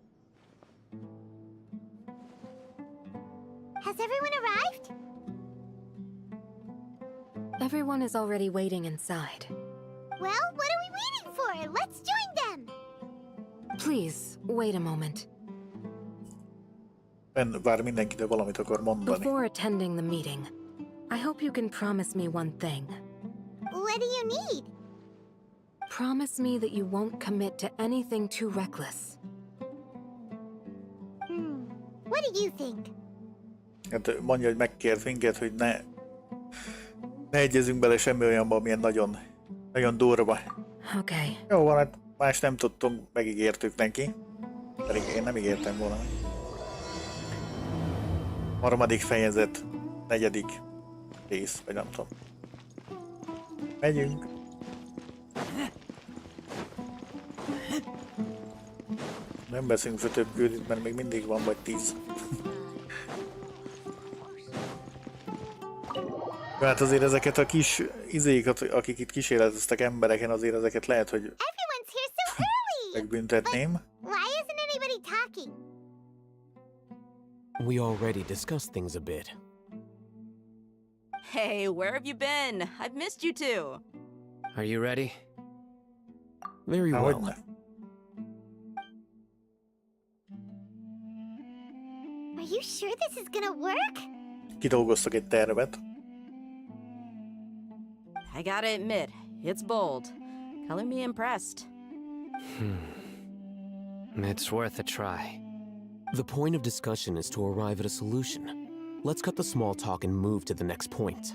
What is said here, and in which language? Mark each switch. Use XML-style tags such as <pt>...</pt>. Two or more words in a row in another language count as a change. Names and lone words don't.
<en>Has everyone arrived? Everyone is already waiting inside. Well, what are we waiting for? Let's join them! Please, wait a moment.</en> <hu>Vár mindenki, de valamit akar mondani.</hu> <en>Before attending the meeting, I hope you can promise me one thing. What do you need? Promise me that you won't commit to anything too reckless. What do you think?</en> <hu>Hát mondja, hogy megkért minket, hogy ne egyezünk bele semmi olyanba, amilyen nagyon, nagyon durva.</hu> <en>Okay.</en> <hu>Jó van, hát más nem tudtunk, megígértük neki. Pedig én nem ígértem volna. Harmadik fejezet, 4. rész, vagy nem tudom. Megyünk. Nem beszélünk fel több küldit, mert még mindig van vagy 10. Hát azért ezeket a kis izékat, akik itt kísérleteztek embereken, azért ezeket lehet, hogy</hu> <en>Everyone's here so early.</en> <hu>megbüntetném.</hu> <en>Why isn't anybody talking? We already discussed things a bit. Hey, where have you been? I've missed you too. Are you ready? Very well.</en> <hu>Hogyne.</hu> <en>Are you sure this is gonna work?</en> <hu>Kidolgoztak egy tervet.</hu> <en>I gotta admit, it's bold. Color me impressed. It's worth a try. The point of discussion is to arrive at a solution. Let's cut the small talk and move to the next point.</en>